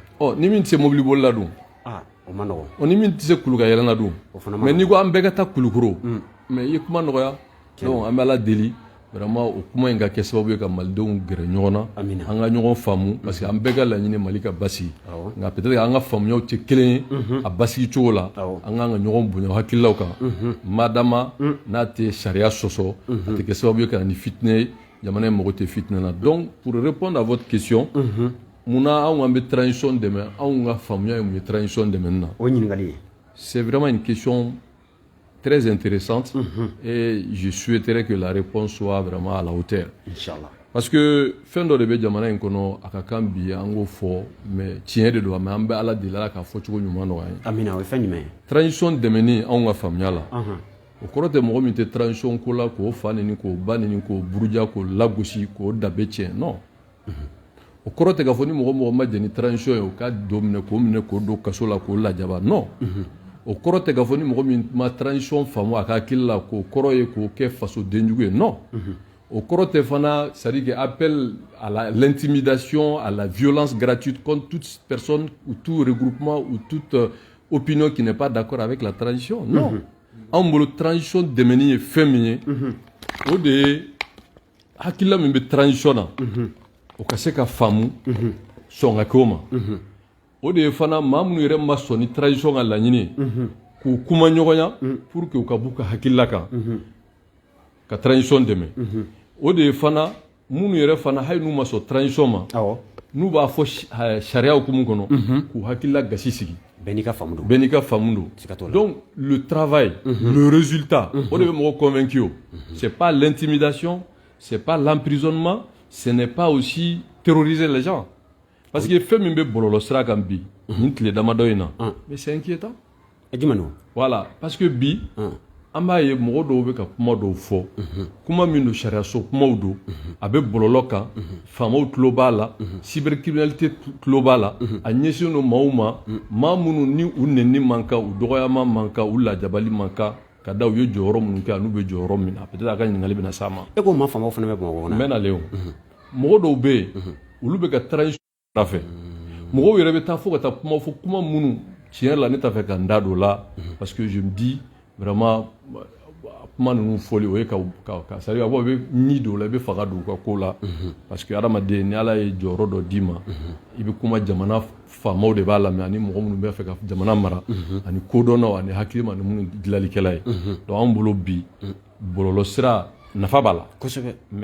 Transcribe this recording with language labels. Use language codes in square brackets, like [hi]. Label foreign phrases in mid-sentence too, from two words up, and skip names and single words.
[bm] ni min tɛ se mobili boli la dun o ma nɔgɔn ni min tɛ se kuluka yɛlɛn la dun mais n'i ko an bɛɛ ka taa Kulukoro mais i ye kuma nɔgɔya donc an bɛ Ala deli vraiment o kuma in ka kɛ sababu ye ka malidenw gɛrɛ ɲɔgɔn na an ka ɲɔgɔn faamu [fr] parce que [bm] an bɛɛ ka laɲini Mali ka basigi nka peut-être an ka faamuyaw tɛ kelen ye a basigi cogo la an k'an ka ɲɔgɔn bonya hakililaw kan madama n'a tɛ sariya sɔsɔ a tɛ kɛ sababu ye ka na ni fitinɛ ye jamana in mago tɛ fitinɛ na [fr] donc pour répondre à votre question [bm] munna anw an bɛ transition dɛmɛ anw ka faamuya ye mun ye transition dɛmɛni na o ɲininkali ye [fr] c'est vraiment une question très intéressante et je souhaiterais que la réponse soit vraiment à la hauteur. [ar] Inch'Allah. [bm] Parce que fɛn dɔ de bɛ jamana in kɔnɔ a ka kan bi an k'o fɔ mais tiɲɛ de don mais an bɛ Ala deli Ala k'a fɔ cogo ɲuman nɔgɔya an ye. Amina o ye fɛn jumɛn ye? Transition dɛmɛni anw ka faamuya la o kɔrɔ tɛ mɔgɔ min tɛ transition ko la k'o fa nini k'o ba nini k'o buruja k'o lagosi k'o danbe tiɲɛ non o kɔrɔ tɛ k'a fɔ ni mɔgɔ ma jɛ ni transition ye o ka don minɛ k'o don kaso la k'o lajaba non o kɔrɔ tɛ k'a fɔ ni mɔgɔ min ma transition faamu a ka hakili la k'o kɔrɔ ye k'o kɛ fasodenjugu ye non o kɔrɔ tɛ fana [fr] c'est-à-dire que appel à l'intimidation à la violence gratuite contre toute personne ou tout regroupement ou toute opinion qui n'est pas d'accord avec la transition [bm] non anw bolo transition dɛmɛni ye fɛn min ye o de ye hakilila min bɛ transition na o ka se ka faamu sɔn ka kɛ o ma o de ye fana maa minnu yɛrɛ ma sɔn ni transition ka laɲini ye k'u kuma ɲɔgɔnya [fr] pour que [bm] u ka b'u ka hakilila kan ka transition dɛmɛ o de ye fana minnu yɛrɛ fana hali n'u ma sɔn transition ma n'u b'a fɔ sariya hukumu kɔnɔ k'u hakilila gasi sigi bɛɛ n'i ka faamu don [fr] donc le travail le résultat [bm] o de bɛ mɔgɔ convaincu o [fr] c'est pas l'intimidation c'est pas l'emprisonnement ce n'est pas aussi terroriser les gens parce que [bm] fɛn min bɛ bɔlɔlɔ sira kan bi nin tile damadɔ in na [fr] mais c'est inquiétant voilà parce que [bm] bi an b'a ye mɔgɔ dɔw bɛ ka kuma dɔw fɔ kuma min don sariyaso kumaw don a bɛ bɔlɔlɔ kan faamaw tulo b'a la cybercriminalité tulo b'a la a ɲɛsin don maaw ma maa minnu ni u nɛnni man kan u dɔgɔyama man kan u lajabali man kan ka da u ye jɔyɔrɔ minnu kɛ n'u bɛ jɔyɔrɔ min na peut-être a ka ɲininkali bɛna s'a ma e ko maa faamaw fana bɛ Bamakɔ kɔnɔ n bɛ nalen o mɔgɔ dɔw bɛ yen olu bɛ ka transition sira fɛ mɔgɔw yɛrɛ bɛ taa fo ka taa kuma fɔ kuma minnu tiɲɛ la ne t'a fɛ ka n da don o la [fr] parce que je me dis vraiment [bm] kuma ninnu fɔli o ye ka [fr] c'est à dire [bm] i bɛ ɲi don o la i bɛ faga don u ka ko la [fr] parce que [bm] adamaden ni Ala ye jɔyɔrɔ dɔ d'i ma i bɛ kuma jamana faamaw de b'a lamɛn ani mɔgɔ minnu bɛ fɛ ka jamana mara ani kodɔnnaw ani hakilima ani minnu dilanlikɛla ye donc an bolo bi bɔlɔlɔ sira nafa b'a la kosɛbɛ mais